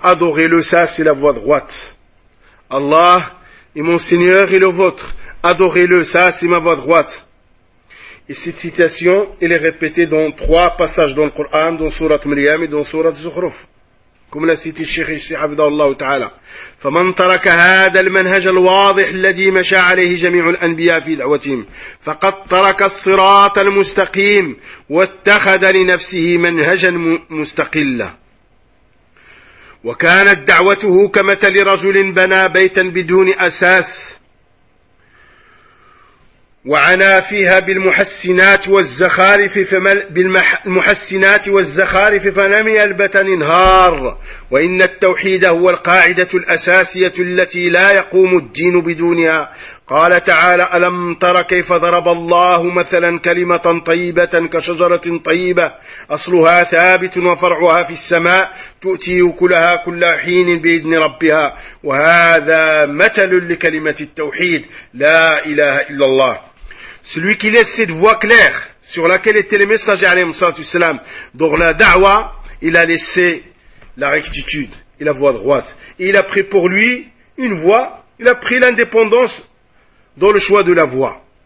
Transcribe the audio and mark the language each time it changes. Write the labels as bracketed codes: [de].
[fr] Adorez-le, ça, c'est la voie droite. Allah est mon Seigneur et le vôtre. Adorez-le, ça, c'est ma voie droite. Et cette citation, elle est répétée dans trois passages dans le Coran, dans Surat Maryam et dans Surat Zukhruf. Comme l'a cité Cheikh Ishaq Abdallah Ta'ala. [ar] فَمَنْ تَرَكَ هَذَا الْمَنْهَجَ الْوَاضِحِ الَّذِي مَشَى عَلَيْهِ جَمِيعُ الْأَنْبِيَاءِ فِي دَعْوَتِهِمْ فَقَدْ تَرَكَ الصِّرَاطَ الْمُسْتَقِيمَ وَاتَّخَذَ لِنَفْسِهِ مَنْهَجًا مُسْتَقِلًّا وَكَانَتْ دَعْوَتُهُ كَمَثَلِ رَجُلٍ بَنَى بَيْتًا بِدُونِ أَسَاسٍ وعنا فيها بالمحسنات والزخارف بالمحسنات والزخارف فلم يلبت انهار وإن التوحيد هو القاعدة الأساسية التي لا يقوم الدين بدونها قال تعالى ألم تر كيف ضرب الله مثلا كلمة طيبة كشجرة طيبة أصلها ثابت وفرعها في السماء تؤتي أكلها كل حين بإذن ربها وهذا مثل لكلمة التوحيد لا إله إلا الله. [fr] Celui qui laisse cette voie claire sur laquelle étaient les messagers [ar] alayhi salatu wassalam, [fr] dans la da'wa, il a laissé la rectitude et la voie droite. Et il a pris pour lui une voie, il a pris l'indépendance dans le choix de la voie.